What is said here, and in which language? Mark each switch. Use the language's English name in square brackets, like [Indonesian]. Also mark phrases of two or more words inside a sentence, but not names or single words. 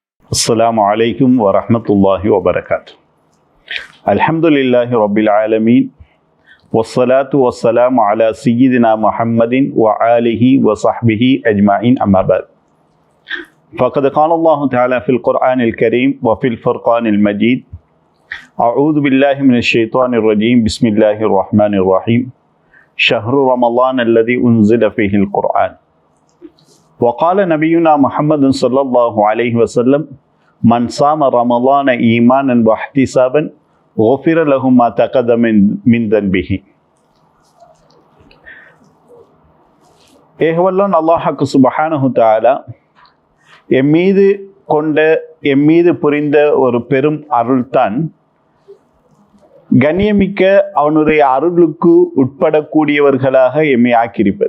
[Arabic] السلام عليكم ورحمة الله وبركاته. الحمد لله رب العالمين والصلاة والسلام على سيدنا محمد و آله و صحبه أجمعين أما بعد. فقد قال الله تعالى في القرآن الكريم و في الفرقان المجيد. أعوذ بالله من الشيطان الرجيم. بسم الله الرحمن الرحيم. شهر رمضان الذي أنزل فيه القرآن. وقال نبينا محمد صلى الله عليه وسلم من صام رمضان إيمانا واحتسابا غفر له ما تقدم من ذنبه. [Tamil] ஏகவல்லன் அல்லாஹ்க்கு [Arabic] سبحانه تعالى [Tamil] எம்மீது புரிந்த ஒரு பெரும் அருள்தான் கண்ணியமிக்க அவனுடைய அருளுக்கு உட்படக்கூடியவர்களாக எம்மை ஆக்கியிருப்பது.